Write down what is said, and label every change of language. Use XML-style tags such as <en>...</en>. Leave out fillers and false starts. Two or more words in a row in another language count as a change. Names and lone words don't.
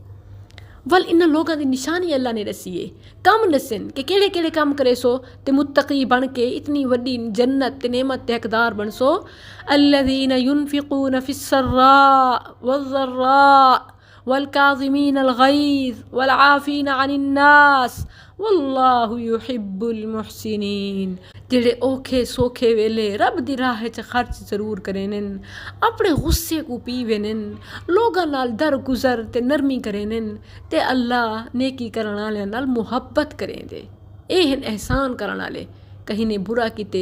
<skr>ول انہاں لوگاں دی نشانی اللہ نے دسی ہے، کم دسن کہ کیڑے کیڑے کام کرے سو تے متقی بن کے اتنی وڈی جنت تے نعمت تے حقدار بن سو۔</skr> <ar>الذین ينفقون فی السراء والضراء والکاظمین الغیظ والعافین عن الناس واللہ یحب المحسنین،</ar> <skr>جڑے اوکھے سوکھے ویلے رب دی راہ چ خرچ ضرور کرینن، اپنے غصے کو پیوینن، لوگاں نال درگزر تے نرمی کرینن، تے اللہ نیکی کرن والے نال محبت کریں دے، اے ہن احسان کرن والے، کہیں نے برا کیتے</skr>